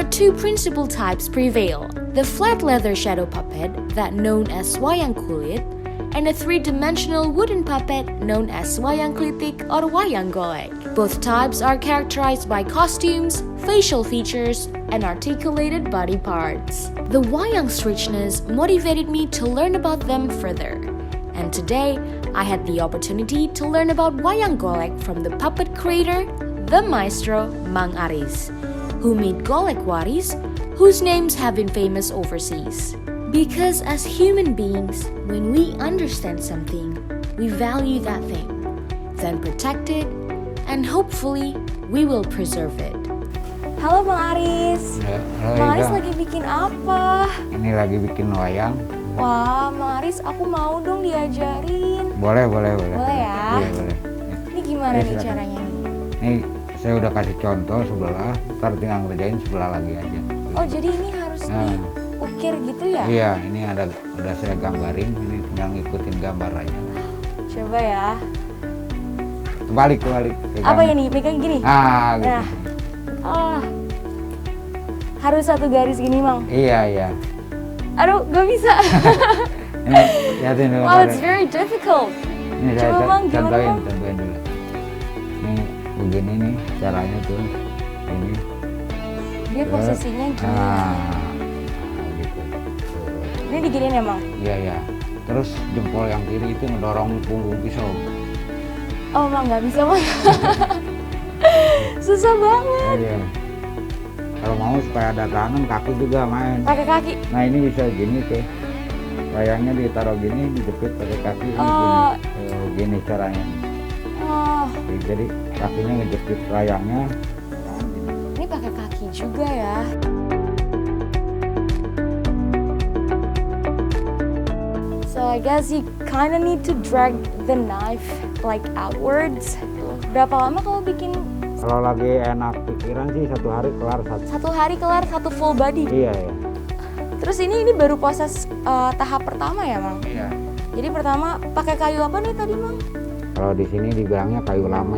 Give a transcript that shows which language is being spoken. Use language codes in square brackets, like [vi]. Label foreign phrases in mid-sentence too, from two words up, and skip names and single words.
[en] are two principal types prevail: the flat leather shadow puppet, that known as [id] wayang kulit, [en] and a three-dimensional wooden puppet known as [id] wayang klitik [en] or [id] wayang golek. [en] Both types are characterized by costumes, facial features, and articulated body parts. The wayang's richness motivated me to learn about them further. And today, I had the opportunity to learn about [id] wayang golek [en] from the puppet creator, the maestro Mang Aris, who made golek waris, whose names have been famous overseas. Because as human beings, when we understand something, we value that thing, then protect it, and hopefully we will preserve it. [id] Halo Bang Aris. Bang Aris lagi bikin apa? Ini lagi bikin wayang. Wah, Bang Aris, aku mau dong diajarin. Boleh. Boleh ya? Iya, boleh. Ini gimana Ya, nih silakan. caranya? Ini saya udah kasih contoh sebelah, ntar tinggal ngerjain sebelah lagi aja. Oh, jadi ini harus diukir gitu ya? Iya, ini udah saya gambarin, ini tinggal ngikutin gambar aja. Coba ya. Kebalik. Apa ini? Pegang gini? Gitu. Nah. Oh. Harus satu garis gini, Mang. Iya. Aduh, gak bisa. Ini lihatin dulu. [en] Wow, it's very difficult. [id] Ini saya Coba, Bang, gimana, contohin Bang? dulu. Ini begini nih caranya tuh. Ini. Dia posisinya gini. Gitu. Ini diginiin ya, Mang? Iya. Terus jempol yang kiri itu ngedorong punggung pisau. Oh, Mang, gak bisa, Mang. Susah banget. Iya. Kalau mau supaya ada tangan, kaki juga main. Pakai kaki. Nah ini bisa gini tuh. Wayangnya ditaruh gini, dijepit pakai kaki. Ini Oh. gini caranya. Oh, Jadi kakinya ngejepit wayangnya. ini pakai kaki juga ya. [en] So I guess you kind of need to drag the knife like outwards. [id] Berapa lama kalau bikin? Kalau lagi enak pikiran sih 1 hari kelar 1. Satu hari kelar satu [en] full body. [id] Iya. Terus ini baru proses tahap pertama ya, Mang? Iya. Jadi pertama pakai kayu apa nih tadi, Mang? Kalau di sini dibilangnya kayu lame.